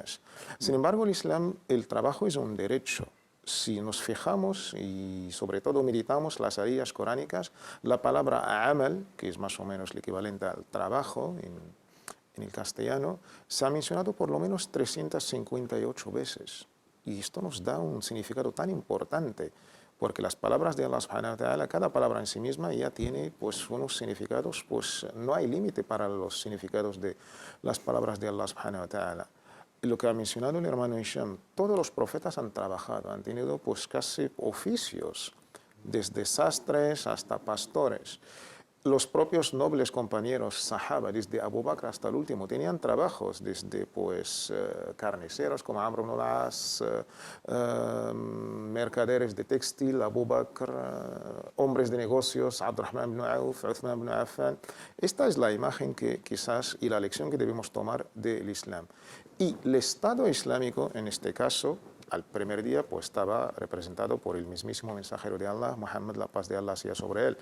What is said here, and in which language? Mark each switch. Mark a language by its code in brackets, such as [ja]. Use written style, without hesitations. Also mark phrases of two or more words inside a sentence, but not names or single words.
[es] Sin embargo, el Islam, el trabajo es un derecho. si nos fijamos y sobre todo meditamos las ayas coránicas, la palabra amal, que es más o menos el equivalente al trabajo en el castellano, se ha mencionado por lo menos 358 veces. Y esto nos da un significado tan importante, porque las palabras de Allah [ar] سبحانه وتعالى, [es] cada palabra en sí misma ya tiene pues unos significados, pues no hay límite para los significados de las palabras de Allah [ar] سبحانه وتعالى. [es] Lo que ha mencionado el hermano Hisham, todos los profetas han trabajado, han tenido pues casi oficios, desde sastres hasta pastores. Los propios nobles compañeros sahaba, desde Abu Bakr hasta el último, tenían trabajos, desde pues carniceros como Amr ibn al-As, mercaderes de textil, Abu Bakr, hombres de negocios, Abdurrahman ibn Auf, Uthman ibn Affan. Esta es la imagen que quizás y la lección que debemos tomar del Islam. Y el Estado Islámico, en este caso, al primer día pues estaba representado por el mismísimo mensajero de Allah, Muhammad, la paz de Allah sea sobre él.